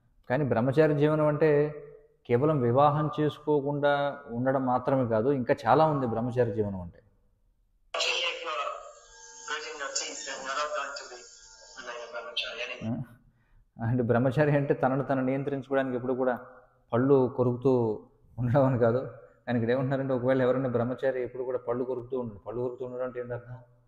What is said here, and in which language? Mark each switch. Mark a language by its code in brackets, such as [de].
[te] కానీ బ్రహ్మచారి జీవనం అంటే కేవలం వివాహం చేసుకోకుండా ఉండడం మాత్రమే కాదు, ఇంకా చాలా ఉంది బ్రహ్మచారి జీవనం అంటే. [en] Actually, if you're gritting your teeth, then you're not going to be remain a brahmachari anyway. [te] అంటే బ్రహ్మచారి అంటే తనను నియంత్రించుకోవడానికి ఎప్పుడు కూడా పళ్ళు కొరుకుతూ ఉండడం అని కాదు. కానీ ఇక్కడ ఏమంటున్నారంటే ఒకవేళ ఎవరైనా బ్రహ్మచారి ఎప్పుడు కూడా పళ్ళు కొరుకుతూ ఉండడం అంటే ఏంటి అర్థం?